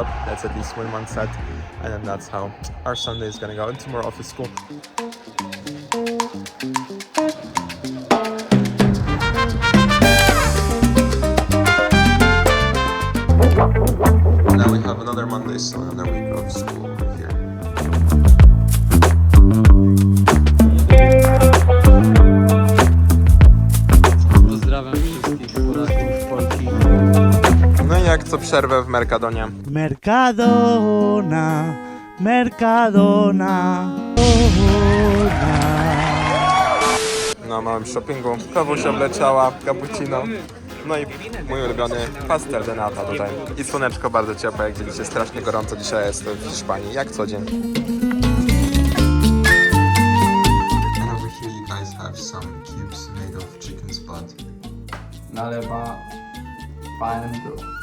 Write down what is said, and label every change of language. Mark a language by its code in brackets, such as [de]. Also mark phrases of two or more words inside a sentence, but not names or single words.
[en] Let's at least win one set, and then that's how our Sunday is gonna go. And tomorrow off to school. Now we have another Monday, so another week of school over here. [pl] Pozdrawiam wszystkich Polaków, Polki. No i jak co przerwę w Mercadonie. Mercadona, Mercadona. Na małym shoppingu. Kawusia wleciała, cappuccino. No i mój ulubiony pastel de nata tutaj. I słoneczko bardzo ciepłe, jak widzicie, strasznie gorąco dzisiaj jest w Hiszpanii, jak co dzień. [en] And over here you guys have some cubes made of chicken spot. Nalewa pando.